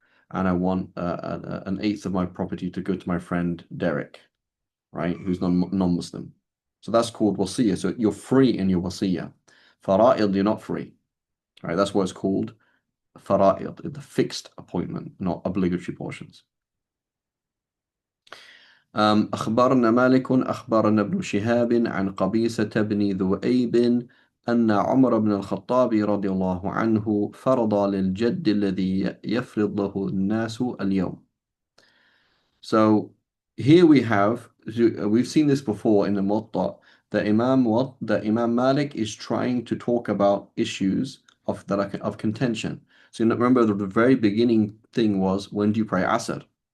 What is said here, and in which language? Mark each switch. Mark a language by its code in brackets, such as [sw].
[en] And I want 1/8 of my property to go to my friend Derek, right? Who's non-Muslim. So that's called wasiyah. So you're free in your wasiyah. Fara'id, you're not free. Right? That's what it's called. Fara'id, the fixed appointment, not obligatory portions. [ar] أخبرنا مالك أخبرنا ابن شهاب عن قبيصة بن ذؤيب أن عمر بن الخطاب رضي الله عنه فرض للجد الذي يفرض له الناس اليوم. [en] So here we've seen this before in the Muwatta, that Imam Malik is trying to talk about issues of contention. So remember the very beginning thing was, when do you pray Asr?